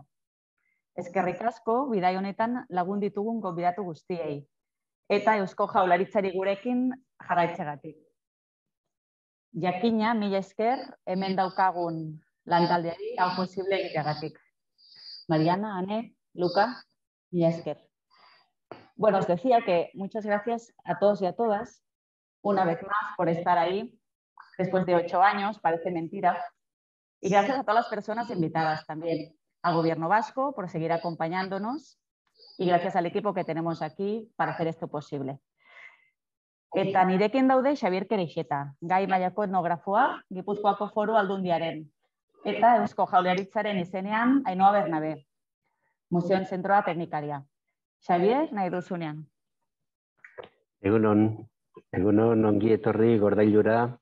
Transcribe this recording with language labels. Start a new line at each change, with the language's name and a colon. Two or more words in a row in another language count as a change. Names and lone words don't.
Basque: Eskerrik asko bidai honetan lagun ditugun gonbidatu guztiei eta Eusko Jaurlaritzari gurekin jarraitzeagatik. Jakina, mila esker, hemen daukagun lantaldeari hau posible egiteagatik. Mariana, Ane, Luca, mila esker.
Spanish: Bueno, os decía que muchas gracias a todos y a todas, una vez más, por estar ahí, después de 8 años, parece mentira, y gracias a todas las personas invitadas también, al Gobierno vasco por seguir acompañándonos, y gracias al equipo que tenemos aquí para hacer esto posible.
Basque: Eta nirekin daude Xabier Kereixeta, gai mailako etnografoa, Gipuzkoako Foru Aldundiaren, eta Eusko Jaurlaritzaren izenean Ainhoa Bernabé, Museoen Zentroa teknikaria. Xabier, nahi duzunean. Egunon ongi etorri Gordailura.